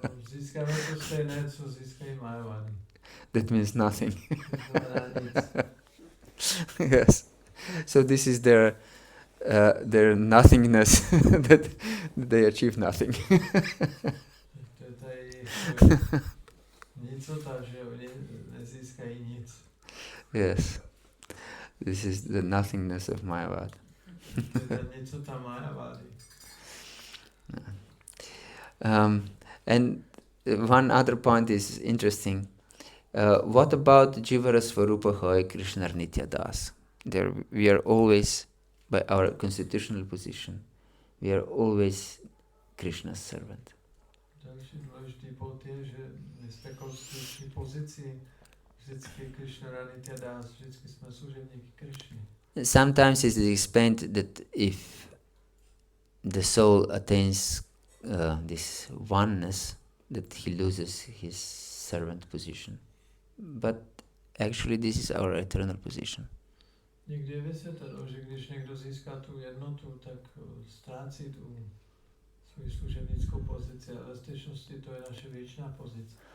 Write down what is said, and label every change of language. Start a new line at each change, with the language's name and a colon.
Czech: Získáme to stejné, co získají Mayavadi.
English: That means nothing.
Czech: To znamená nic.
English: Yes. So this is their nothingness that they achieve nothing.
Czech: To je tady nicota, že oni nezískají nic.
English: Yes. This is the nothingness of Mayavad.
Czech: To je nicota Mayavadi.
English: And one other point is interesting. What about
Bangla: Jivara Svarupa Hoy Krishna Nitya Das?
English: There we are always, by our constitutional position, we are always Krishna's servant.
Czech: Další důležitý bod je, že my jsme konstituční pozici vždycky Krishna Nitya Das, vždycky jsme služebníky Krishny.
English: Sometimes it is explained that if the soul attains this oneness, that he loses his servant position. But actually this is our eternal position.
Czech: Někdy je vysvětleno, že když někdo získá tu jednotu, tak ztrácí tu svou služebnickou pozici, ale v skutečnosti to je naše věčná pozice.